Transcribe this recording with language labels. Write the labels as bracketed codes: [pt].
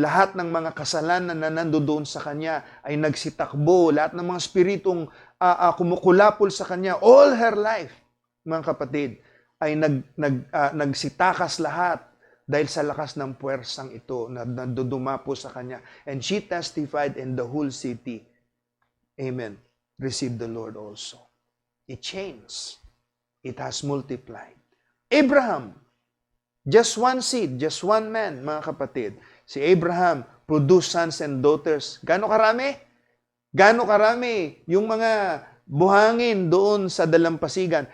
[tl] Lahat ng mga kasalanan na nandoon sa kanya ay nagsitakbo. Lahat ng mga spiritong kumukulapol sa kanya, [en] all her life, [tl] mga kapatid, ay nagsitakas lahat dahil sa lakas ng puwersang ito na nandudumapo sa kanya. [en] And she testified, in the whole city, amen, received the Lord also. It changed. It has multiplied. Abraham, just one seed, just one man, [tl] mga kapatid. [en] Si Abraham produced sons and daughters. [tl] Gaano karami? Gaano karami yung mga buhangin doon sa dalampasigan?